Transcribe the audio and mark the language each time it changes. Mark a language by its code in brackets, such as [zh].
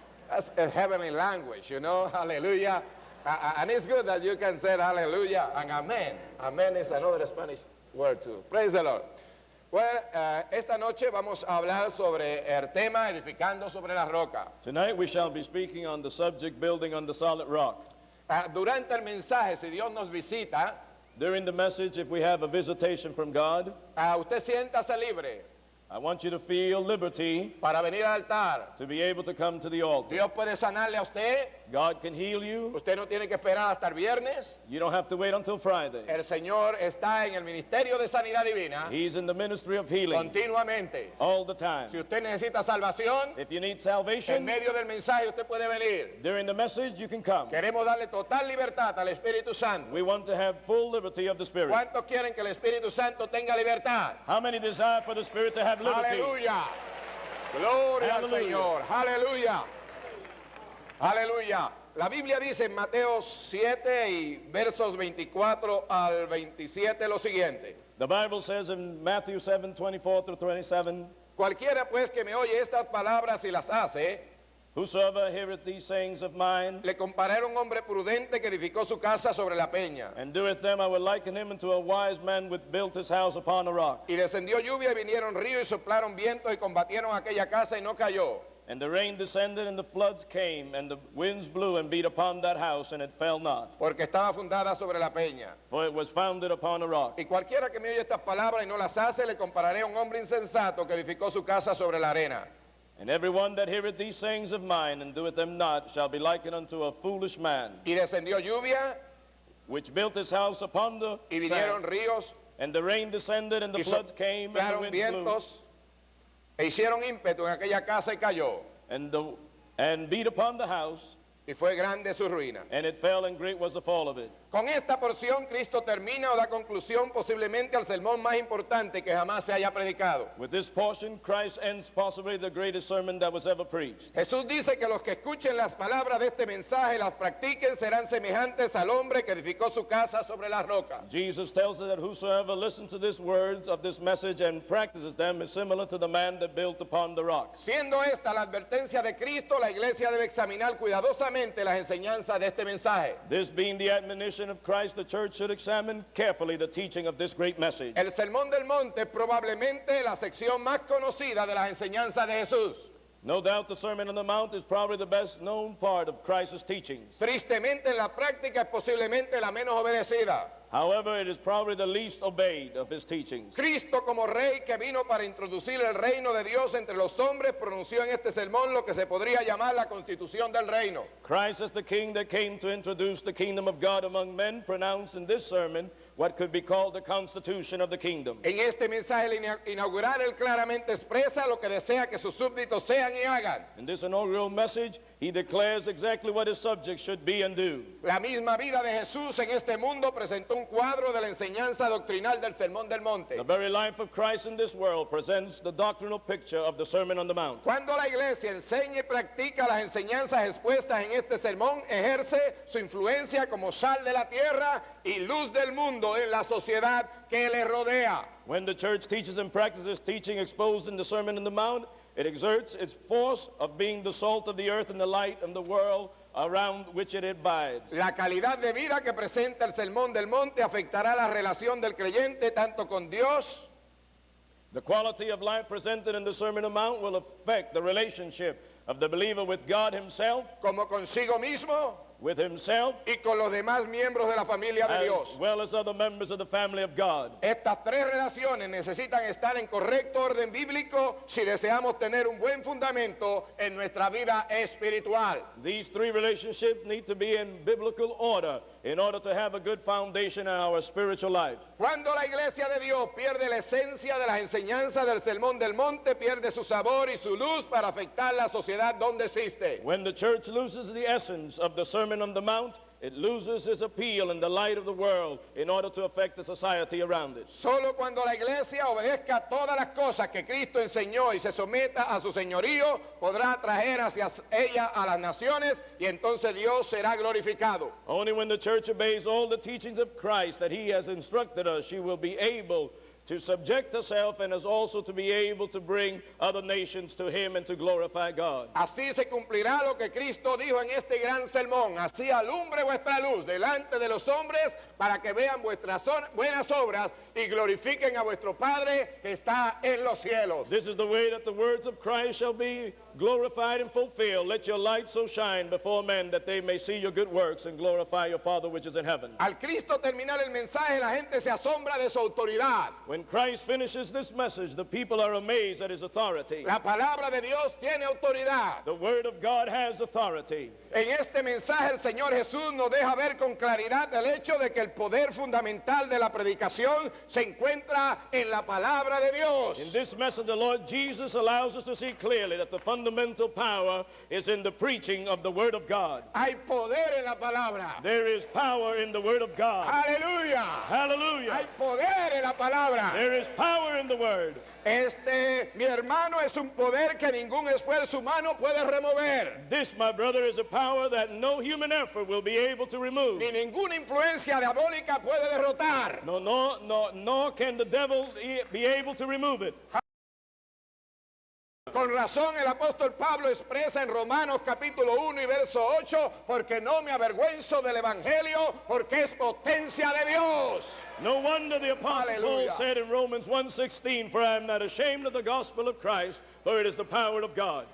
[en] That's a heavenly language, hallelujah. And it's good that you can say hallelujah and amen. Amen is another Spanish word too. Praise the Lord. [es] Well, esta noche vamos a hablar sobre el tema edificando sobre la roca. [en] Tonight we shall be speaking on the subject building on the solid rock. [es] Durante el mensaje, si Dios nos visita, [en] during the message, if we have a visitation from God, [es] usted siéntase libre. [en] I want you to feel liberty [es] para venir al altar. [en] To be able to come to the altar. [es] Dios puede sanarle a usted. [en] God can heal you. [es] Usted no tiene que esperar hasta el viernes. [en] You don't have to wait until Friday. [es] El Señor está en el ministerio de sanidad divina. [en] He's in the ministry of healing. [es] Continuamente. [en] All the time. [es] Si usted necesita salvación, [en] if you need salvation, [es] en medio del mensaje usted puede venir. [en] During the message you can come. [es] Queremos darle total libertad al Espíritu Santo. [en] We want to have full liberty of the Spirit. [es] ¿Cuántos quieren que el Espíritu Santo tenga libertad? [en] How many desire for the Spirit to have liberty? [es] Aleluya. Gloria al Señor. Aleluya. Aleluya. La Biblia dice en Mateo 7 y versos 24 al 27 lo siguiente. [en] The Bible says in Matthew 7:24 through 27. [es] Cualquiera pues que me oye estas palabras y las hace, [en] whosoever heareth these sayings of mine, [es] le compararé a un hombre prudente que edificó su casa sobre la peña. [en] And doeth them, I will liken him unto a wise man which built his house upon a rock. [es] Y descendió lluvia y vinieron ríos y soplaron vientos y combatieron aquella casa y no cayó. [en] And the rain descended, and the floods came, and the winds blew and beat upon that house, and it fell not. [es] Porque estaba fundada sobre la peña. [en] For it was founded upon a rock. [es] Y cualquiera que me oye estas palabras y no las hace, le compararé a un hombre insensato que edificó su casa sobre la arena. [en] And every one that heareth these sayings of mine, and doeth them not, shall be likened unto a foolish man. [es] Y descendió lluvia, [en] which built his house upon the [es] y vinieron [en] sand. [es] Ríos, [en] and the rain descended, and the floods came, and the winds [es] vientos, [en] blew. [es] E hicieron ímpetu en aquella casa y cayó. [en] And beat upon the house. [es] Y fue grande su ruina. [en] And it fell, and great was the fall of it. [es] Con esta porción Cristo termina o da conclusión posiblemente al sermón más importante que jamás se haya predicado. [en] With this portion, Christ ends possibly the greatest sermon that was ever preached. [es] Jesús dice que los que escuchen las palabras de este mensaje y las practiquen serán semejantes al hombre que edificó su casa sobre la roca. [en] Jesus tells us that whosoever listens to these words of this message and practices them is similar to the man that built upon the rock. [es] Siendo esta la advertencia de Cristo, la iglesia debe examinar cuidadosamente las enseñanzas de este mensaje. [en] This being the admonition of Christ, the church should examine carefully the teaching of this great message. [es] El Sermón del Monte es probablemente la sección más conocida de las enseñanzas de Jesús. [en] No doubt the Sermon on the Mount is probably the best known part of Christ's teachings. [es] Tristemente en la práctica es posiblemente la menos obedecida. [en] However, it is probably the least obeyed of his teachings. [es] Cristo como rey que vino para introducir el reino de Dios entre los hombres pronunció en este sermón lo que se podría llamar la constitución del reino. [en] Christ as the king that came to introduce the kingdom of God among men pronounced in this sermon what could be called the constitution of the kingdom. [es] En este mensaje inaugural él claramente expresa lo que desea que sus súbditos sean y hagan. [en] In this inaugural message, he declares exactly what his subjects should be and do. [es] La misma vida de Jesús en este mundo presentó un cuadro de la enseñanza doctrinal del Sermón del Monte. [en] The very life of Christ in this world presents the doctrinal picture of the Sermon on the Mount. [es] Cuando la iglesia enseña y practica las enseñanzas expuestas en este sermón, ejerce su influencia como sal de la tierra y luz del mundo en la sociedad que le rodea. [en] When the church teaches and practices teaching exposed in the Sermon on the Mount, it exerts its force of being the salt of the earth and the light of the world around which it abides. [es] La calidad de vida que presenta el Sermón del Monte afectará la relación del creyente tanto con Dios. [en] The quality of life presented in the Sermon on the Mount will affect the relationship of the believer with God himself, [es] como consigo mismo, [en] with himself, [es] y con los demás miembros de la familia de Dios. [en] as well as other members of the family of God. [es] Estas tres relaciones necesitan estar en correcto orden bíblico si deseamos tener un buen fundamento en nuestra vida espiritual. [en] These three relationships need to be in biblical order in order to have a good foundation in our spiritual life. [es] Cuando la iglesia de Dios pierde la esencia de las enseñanzas del Sermón del Monte, pierde su sabor y su luz para afectar la sociedad donde existe. [en] When the church loses the essence of the Sermon on the Mount, it loses its appeal in the light of the world in order to affect the society around it. [es] Solo cuando la iglesia obedezca todas las cosas que Cristo enseñó y se someta a su señorío, podrá atraer hacia ella a las naciones y entonces Dios será glorificado. [en] Only when the church obeys all the teachings of Christ that he has instructed us, she will be able to subject herself and is also to be able to bring other nations to him and to glorify God. [es] Así se cumplirá lo que Cristo dijo en este gran sermón. Así alumbre vuestra luz delante de los hombres para que vean vuestras buenas obras y glorifiquen a vuestro Padre que está en los cielos. [en] This is the way that the words of Christ shall be glorified and fulfilled. Let your light so shine before men that they may see your good works and glorify your Father which is in heaven. [es] Al Cristo terminar el mensaje, la gente se asombra de su autoridad. [en] When Christ finishes this message, the people are amazed at his authority. [es] La palabra de Dios tiene autoridad. [en] The word of God has authority. [es] En este mensaje el Señor Jesús nos deja ver con claridad el hecho de que el poder fundamental de la predicación se encuentra en la palabra de Dios. [en] In this message, the Lord Jesus allows us to see clearly that the fundamental power is in the preaching of the Word of God. [es] Hay poder en la palabra. [en] There is power in the Word of God. [es] Aleluya. [en] Hallelujah. [es] Hay poder en la palabra. [en] There is power in the Word. [es] Mi hermano, es un poder que ningún esfuerzo humano puede remover. [en] This, my brother, is a power that no human effort will be able to remove. [es] Ni ninguna influencia diabólica puede derrotar. [en] Nor can the devil be able to remove it. [es] Con razón el apóstol Pablo expresa en Romanos capítulo 1 y verso 8, porque no me avergüenzo del evangelio, porque es potencia de Dios. [en] No wonder the Apostle Paul Hallelujah. said in Romans 1:16, for I am not ashamed of the gospel of Christ, for it is the power of God.